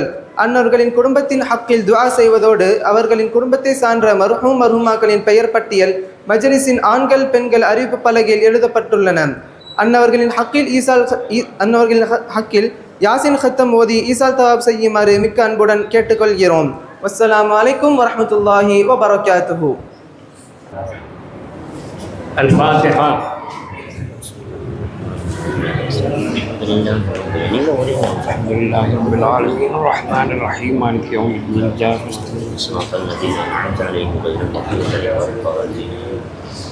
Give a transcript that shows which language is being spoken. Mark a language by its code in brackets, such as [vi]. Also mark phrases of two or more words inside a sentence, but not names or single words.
[ta] அன்னவர்களின் குடும்பத்தின் ஹக்கில் துஆ செய்வதோடு அவர்களின் குடும்பத்தை சான்ற மர்ஹூம் மர்ஹூமாக்களின் பெயர் பட்டியல் மஜ்லிஸின் ஆண்கள் பெண்கள் அறிவிப்பு பலகையில் எழுதப்பட்டுள்ளன. அன்னவர்களின் ஹக்கில் [ar] ياسين ختم [ta] ஓதி [ar] إيصال ثواب [ta] செய்யுமாறு மிக்க அன்புடன் கேட்டுக்கொள்கிறோம். [ar] والسلام عليكم ورحمة الله وبركاته. الفاتحة. الحمد لله رب العالمين الرحمن الرحيم مالك يوم الدين. صراط الذين أنعمت عليهم غير المغضوب عليهم ولا الضالين.